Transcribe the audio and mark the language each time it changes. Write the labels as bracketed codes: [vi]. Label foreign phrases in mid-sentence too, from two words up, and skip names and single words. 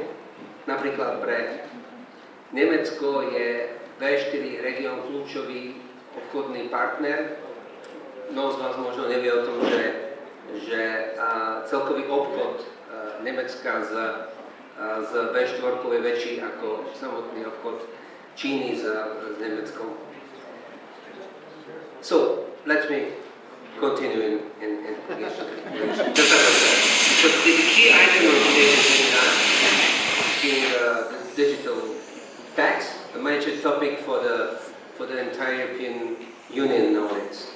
[sk] Napríklad pre Nemecko je V4 región kľúčový obchodný partner. Mnoho z vás možno nevie o tom, že celkový obchod Nemecka z V4 je väčší ako samotný obchod Číny s Nemeckom. [en] So, let me continue in English. So the key item of today's agenda being the digital tax, a major topic for the entire European Union nowadays.